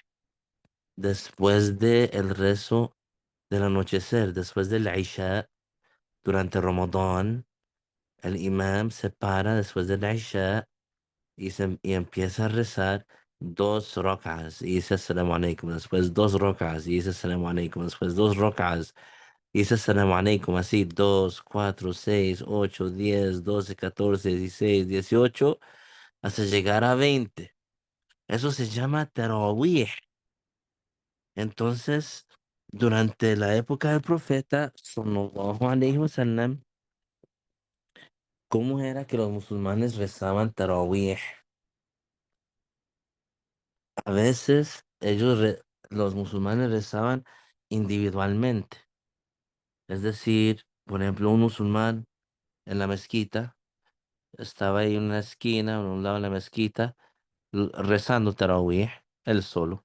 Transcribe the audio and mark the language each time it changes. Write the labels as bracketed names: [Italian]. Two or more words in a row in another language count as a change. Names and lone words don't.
[Spanish] después del rezo del anochecer, después del Isha, durante Ramadán, el imam se para después del Isha y empieza a rezar dos rak'as y dice [Arabic] السلام عليكم, [Spanish] después dos rak'as y dice [Arabic] السلام عليكم, [Spanish] después dos rak'as y dice [Arabic] السلام عليكم, [Spanish] así 2, 4, 6, 8, 10, 12, 14, 16, 18, hasta llegar a 20. Eso se llama tarawih. Entonces, durante la época del profeta, [Arabic] صلى الله عليه وسلم, [Spanish] ¿cómo era que los musulmanes rezaban tarawih? A veces los musulmanes rezaban individualmente. Es decir, por ejemplo, un musulmán en la mezquita estaba ahí en una esquina, en un lado de la mezquita, rezando tarawih, él solo.